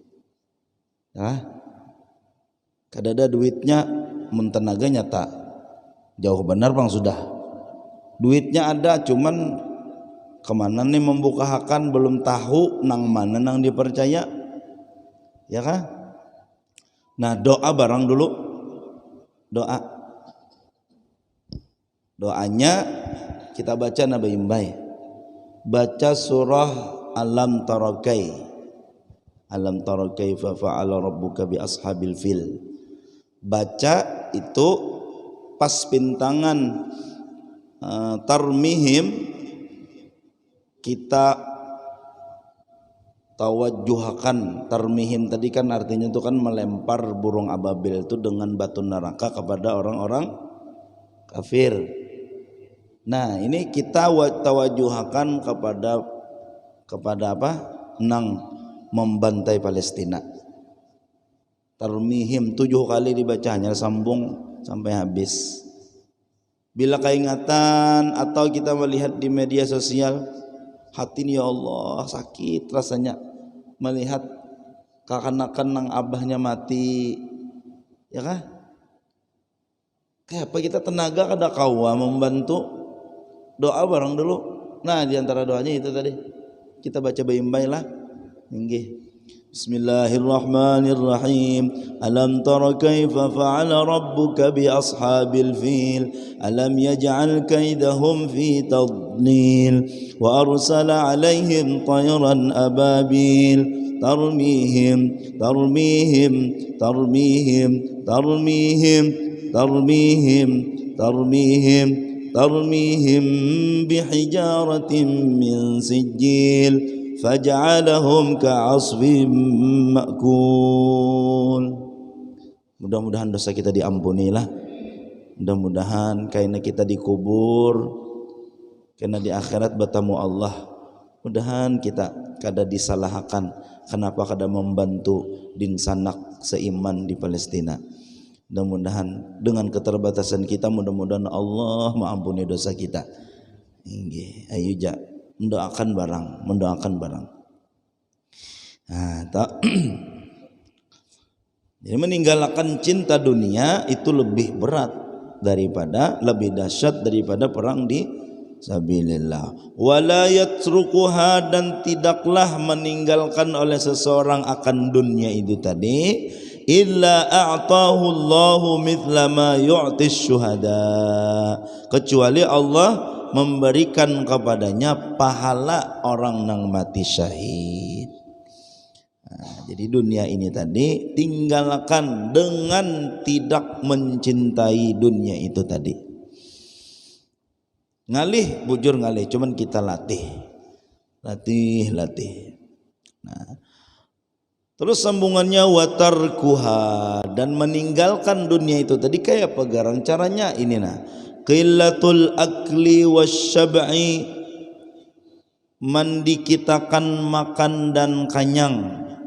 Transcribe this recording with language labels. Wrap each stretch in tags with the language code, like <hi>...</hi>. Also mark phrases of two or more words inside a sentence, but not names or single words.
<bjn>Kadada duitnya mentenaga nyata jauh benar bang, sudah duitnya ada, cuman kemana nih membuka hakan, belum tahu nang mana nang dipercaya, ya kan? Nah doa barang dulu, doanya kita baca Nabi Imbai, baca surah</bjn> <ar>ألم تر كيف فعل ربك بأصحاب الفيل.</ar> <bjn>Baca itu pas pintangan tarmihim, kita tawajuhakan. Tarmihim tadi kan artinya itu kan melempar burung ababil itu dengan batu neraka kepada orang-orang kafir. Nah ini kita tawajuhakan kepada apa? Nang membantai Palestina. tarmihim 7 kali dibacanya, sambung sampai habis. Bila keingatan atau kita melihat di media sosial, hati ini</bjn> <ar>يا الله</ar> <bjn>sakit rasanya melihat kekanakan nang abahnya mati, ya kah? Kayak apa kita tenaga kada kawa membantu, doa bareng dulu. Nah di antara doanya itu tadi kita baca bayi-bayi lah. Nggih.</bjn> <ar>بسم الله الرحمن الرحيم. ألم تر كيف فعل ربك بأصحاب الفيل ألم يجعل كيدهم في تضليل وأرسل عليهم طيرا أبابيل ترميهم ترميهم ترميهم ترميهم ترميهم ترميهم ترميهم بحجارة من سجيل فجعلهم كعصف مأكول.</ar> <bjn>Mudah-mudahan dosa kita diampuni lah. Mudah-mudahan karena kita dikubur, karena di akhirat bertemu Allah. Mudahan kita kada disalahkan kenapa kada membantu din sanak seiman di Palestina. Mudah-mudahan dengan keterbatasan kita, mudah-mudahan Allah mengampuni dosa kita. Nggih, ayo ja mendoakan barang. Nah, jadi meninggalkan cinta dunia itu lebih berat lebih dahsyat daripada perang di sabilillah.</bjn> <ar>ولا يتركها,</ar> <bjn>dan tidaklah meninggalkan oleh seseorang akan dunia itu tadi</bjn> <ar>إلا أعطاه الله مثل ما يعطي الشهداء,</ar> <bjn>kecuali Allah memberikan kepadanya pahala orang nang mati syahid. Nah, jadi dunia ini tadi tinggalkan dengan tidak mencintai dunia itu tadi. Ngalih, bujur ngalih, cuman kita latih. Nah, terus sambungannya watarkuha, dan meninggalkan dunia itu tadi kayak apa garang caranya ini nah.</bjn> <ar>قلة الأكل والشبع,</ar> <bjn>mendikitakan makan dan kenyang.</bjn>